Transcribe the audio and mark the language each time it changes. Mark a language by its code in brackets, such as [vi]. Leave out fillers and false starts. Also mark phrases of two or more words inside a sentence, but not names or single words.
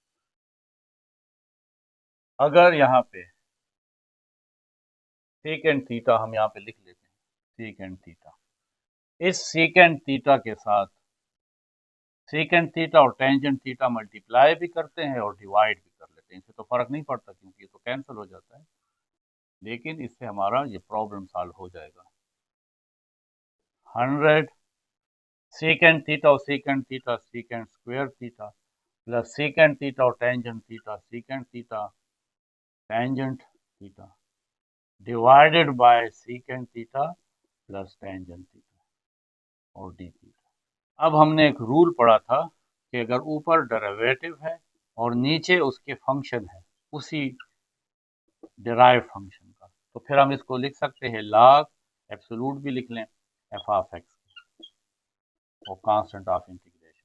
[hi] अगर यहाँ पे [en] secant theta [hi] हम यहाँ पे लिख लेते हैं, [en] secant theta, [hi] इस [en] secant theta [hi] के साथ [en] secant theta [hi] और [en] tangent theta multiply [hi] भी करते हैं और डिवाइड भी कर लेते हैं, इससे तो फर्क नहीं पड़ता क्योंकि ये तो कैंसिल हो जाता है, लेकिन इससे हमारा ये [en] problem solve [hi] हो जाएगा। [en] 100 secant theta और secant theta secant square theta plus secant theta और tangent theta secant theta tangent theta divided by secant theta plus tangent theta और d theta। [hi] अब हमने एक रूल पढ़ा था कि अगर ऊपर डेरिवेटिव है और नीचे उसके फंक्शन है उसी [en] derive function [hi] का, तो फिर हम इसको लिख सकते हैं log, एब्सोल्यूट भी लिख लें, [en] f of x [hi] और [en] constant of integration.